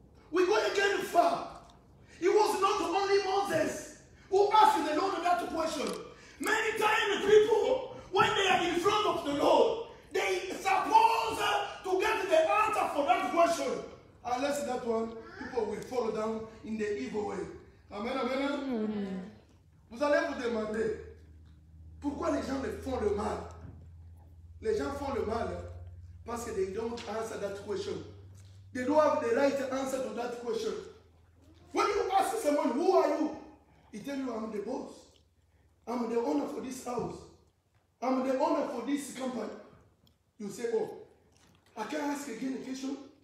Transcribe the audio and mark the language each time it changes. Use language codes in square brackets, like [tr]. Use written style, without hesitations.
[en] We go again far. It was not only Moses who asked the Lord that question. Many times people, when they are in front of the Lord, they suppose to get the answer for that question. Unless that one, people will fall down in the evil way. Amen, amen. [fr] Vous allez vous demander, pourquoi les gens font le mal? Les gens font le mal parce que [en] they don't answer that question. They don't have the right answer to that question. When you ask someone, who are you? He tells you, I'm the boss. I'm the owner for this house. I'm the owner for this company. You say, oh, I can ask again a question.